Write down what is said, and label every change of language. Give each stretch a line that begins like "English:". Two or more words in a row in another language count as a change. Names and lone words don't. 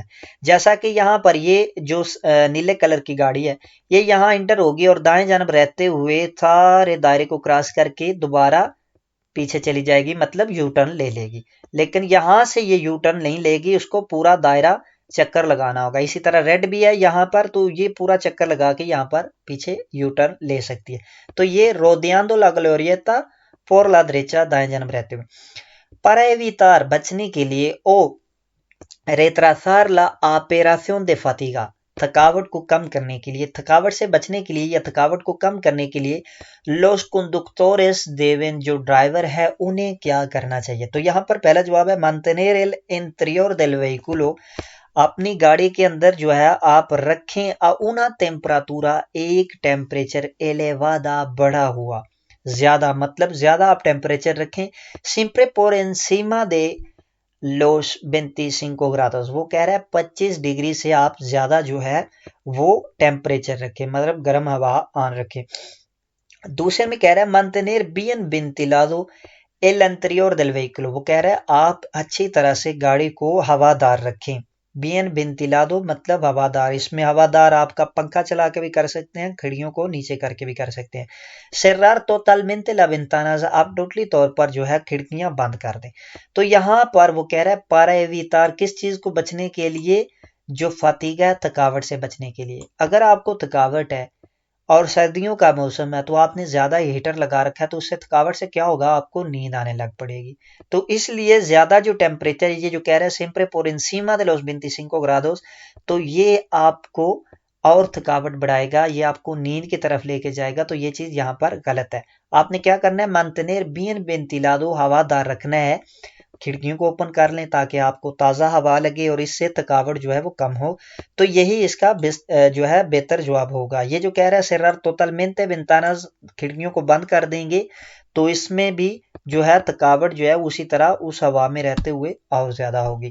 Urdu: جیسا کہ یہاں پر یہ جو نیلے کلر کی گاڑی ہے یہ یہاں انٹر ہوگی اور دائیں جانب رہتے ہوئے سارے دائرے کو کراس کر کے دوبارہ پیچھے چلی جائے گی، مطلب یو ٹرن لے لے گی. لیکن یہاں سے یہ یو ٹرن نہیں لے گی، اس کو پورا دائرہ چکر لگانا ہوگا. اسی طرح ریڈ بھی ہے یہاں پر، تو یہ پورا چکر لگا کے یہاں پر پیچھے یو ٹرن لے سکتی ہے. تو یہ
Spanish: rodeando la glorieta por la derecha
Urdu: دائیں جانب رہتے ہوئے.
Spanish: para evitar
Urdu: بچنے کے لیے
Spanish: او retrasar la operación de fatiga،
Urdu: تھکاوٹ کو کم کرنے کے لیے، تھکاوٹ سے بچنے کے لیے یا تھکاوٹ کو کم کرنے کے لیے
Spanish: los conductores deben،
Urdu: جو ڈرائیور ہے انہیں کیا کرنا چاہیے. تو یہاں پر پہلا جواب ہے
Spanish: mantener el interior del vehículo،
Urdu: اپنی گاڑی کے اندر جو ہے آپ رکھیں
Spanish: una temperatura،
Urdu: ایک ٹیمپریچر elevada بڑھا ہوا، زیادہ مطلب زیادہ آپ ٹیمپریچر رکھیں.
Spanish: siempre por encima de los 25 grados،
Urdu: وہ کہہ رہا ہے 25 ڈگری سے آپ زیادہ جو ہے وہ ٹیمپریچر رکھیں، مطلب گرم ہوا آن رکھیں. دوسرے میں کہہ رہا ہے
Spanish: mantener bien ventilado el interior del vehículo،
Urdu: وہ کہہ رہا ہے آپ اچھی طرح سے گاڑی کو ہوادار رکھیں.
Spanish: bien ventilado
Urdu: مطلب ہوادار، اس میں ہوادار آپ کا پنکھا چلا کے بھی کر سکتے ہیں، کھڑیوں کو نیچے کر کے بھی کر سکتے ہیں.
Spanish: cerrar totalmente la ventanas،
Urdu: آپ ٹوٹلی طور پر جو ہے کھڑکیاں بند کر دیں. تو یہاں پر وہ کہہ رہا ہے
Spanish: para evitar،
Urdu: کس چیز کو بچنے کے لیے، جو فاتیگا ہے تھکاوٹ سے بچنے کے لیے. اگر آپ کو تھکاوٹ ہے اور سردیوں کا موسم ہے تو آپ نے زیادہ ہیٹر لگا رکھا ہے تو اس سے تھکاوٹ سے کیا ہوگا، آپ کو نیند آنے لگ پڑے گی. تو اس لیے زیادہ جو ٹیمپریچر یہ جو کہہ رہے ہیں
Spanish: siempre por encima de los 25 grados،
Urdu: تو یہ آپ کو اور تھکاوٹ بڑھائے گا، یہ آپ کو نیند کی طرف لے کے جائے گا. تو یہ چیز یہاں پر غلط ہے. آپ نے کیا کرنا ہے
Spanish: mantener bien ventilado،
Urdu: ہوادار رکھنا ہے کھڑکیوں کو اوپن کر لیں تاکہ آپ کو تازہ ہوا لگے اور اس سے تھکاوٹ جو ہے وہ کم ہو. تو یہی اس کا جو ہے بہتر جواب ہوگا. یہ جو کہہ رہا ہے
Spanish: cerrar totalmente ventanas,
Urdu: کھڑکیوں کو بند کر دیں گے تو اس میں بھی جو ہے تھکاوٹ جو ہے اسی طرح اس ہوا میں رہتے ہوئے اور زیادہ ہوگی.